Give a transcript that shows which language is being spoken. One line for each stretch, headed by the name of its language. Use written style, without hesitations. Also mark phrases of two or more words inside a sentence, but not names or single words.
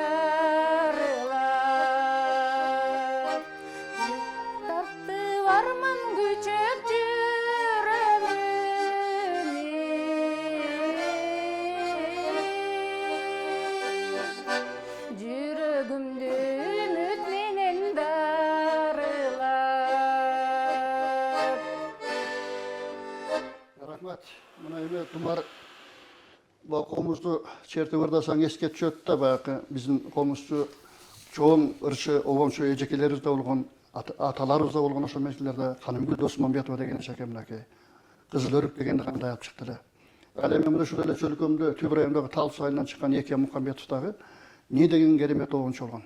Kyrgyz: дарылап тартып арман күчөп жүрөгүмдү үмүт менен дарылап. Рахмат. Мына эме тумар бу комузду чертеверсең esке түшөт да баягы биздин комузчу чоң ырчы обомчу эжекелерибиз да болгон аталарыбыз да болгон ошол мезгилдерде Канымгүл Досмамбетова деген эчеке мынакей кызыл өрүк дегенди кандай алып чыкты эле. Ал эми мына ушул эле чөлкөмдө Түбүр айылындагы Тал суу айылынан чыккан Эке Мукамбетов дагы не деген керемет обомчу болгон.